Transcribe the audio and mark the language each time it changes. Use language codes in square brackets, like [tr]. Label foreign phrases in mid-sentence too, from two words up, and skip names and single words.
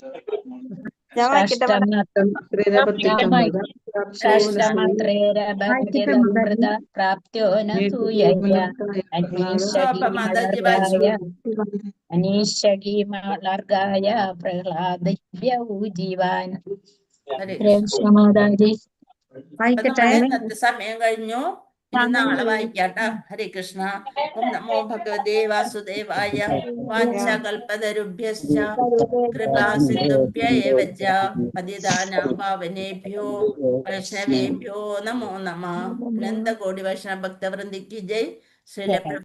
[sa] അനീഷകീമലർഗായ പ്രഹ്ലാദഭ്യ ഊജിവാൻ. [ml] ഇന്നത്തെ സമയം കഴിഞ്ഞു. ഇനി നാളെ വായിക്കാട്ടോ. ഹരേ കൃഷ്ണ. [sa] ഓം നമോ ഭഗവതേ വാസുദേവായ. വാഞ്ചകൽപതരുഭ്യശ്ച കൃപാ സിന്ധുഭ്യ ഏവ ച പതിതാനാം പാവനേഭ്യോ വൈഷ്ണവേഭ്യോ നമോ നമഃ. [ml] അനന്തകോടി വൈഷ്ണവ ഭക്തവൃന്ദിക്ക് ജയ്. ശ്രീല